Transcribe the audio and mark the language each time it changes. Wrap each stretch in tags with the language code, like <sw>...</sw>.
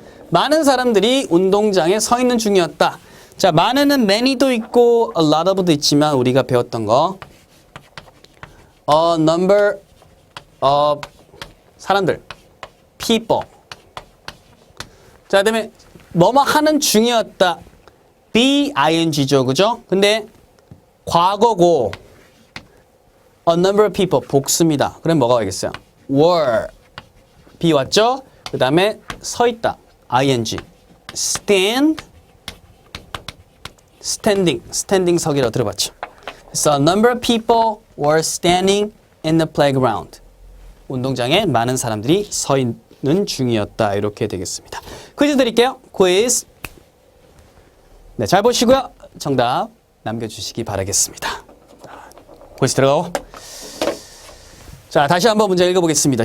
<ko>많은 사람들이 운동장에 서 있는 중이었다. 자, 많은은 many도 있고 a lot of도 있지만 우리가 배웠던 거</ko> <en>a number of</en> <ko>사람들</ko> <en>people.</en> <ko>자, 그다음에 뭐뭐 하는 중이었다. be ing죠. 그죠? 근데 과거고</ko> <en>a number of people</en> <ko>복수입니다. 그럼 뭐가 와야겠어요?</ko> <en>were</en> <ko>be 왔죠? 그 다음에 서 있다.</ko> <en>ing stand standing</en> <ko>서기라고 들어봤죠.</ko> <en>So a number of people were standing in the playground.</en> <ko>운동장에 많은 사람들이 서 있는 중이었다. 이렇게 되겠습니다. 퀴즈 드릴게요. 퀴즈. 네, 잘 보시고요. 정답 남겨주시기 바라겠습니다. 퀴즈 들어가고. 자, 다시 한번 문제 읽어보겠습니다.</ko>